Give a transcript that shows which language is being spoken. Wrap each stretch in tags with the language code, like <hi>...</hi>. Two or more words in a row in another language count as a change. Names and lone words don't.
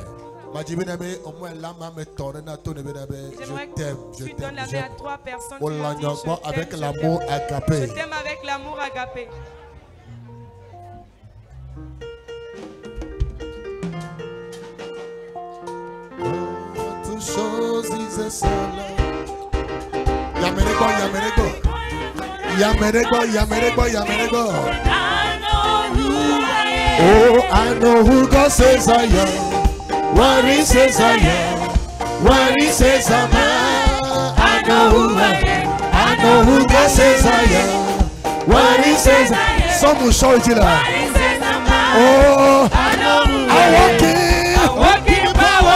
<fr>J'aimerais que tu donnes la main à 3 personnes. Avec l'amour agapé. Je t'aime avec l'amour agapé. Toute chose is seule. Yamerego, Yamerego. Yamerego, Yamerego, Yamerego.</fr> <en>Oh, I know who God says I am. What he says I am. What he says I am. I know who I am. I know who God says I am. What he says I am. Some will show it to them. Oh, I know who I walk in power.</en>